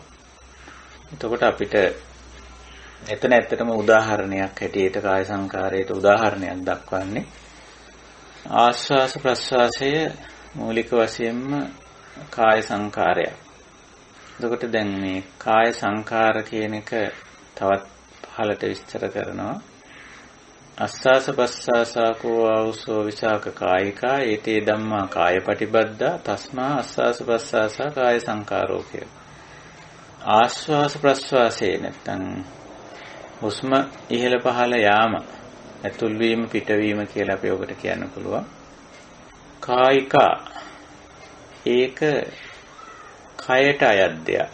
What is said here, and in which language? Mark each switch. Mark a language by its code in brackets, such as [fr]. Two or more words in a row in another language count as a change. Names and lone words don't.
[si] එතකොට අපිට එතන ඇත්තටම උදාහරණයක් හැටියට කාය සංකාරයට උදාහරණයක් දක්වන්නේ ආස්වාස ප්‍රස්වාසය මූලික වශයෙන්ම කාය සංකාරයක්. එතකොට දැන් මේ කාය සංකාර කියන එක තවත් පහළට විස්තර කරනවා. [pi] අස්වාස පස්වාසකෝ ආවසෝ විසාක කායිකා ඒතේ ධම්මා කායපටිබද්දා තස්මා අස්වාස ප්‍රස්වාසා කාය සංකාරෝ [si] කියලා. ආස්වාස ප්‍රස්වාසයේ නැත්තම් හුස්ම ඉහළ පහළ යාම, ඇතුල් වීම පිටවීම කියලා අපි ඔකට කියන්න පුළුවන්. කායිකා ඒක කයට අයත් දෙයක්.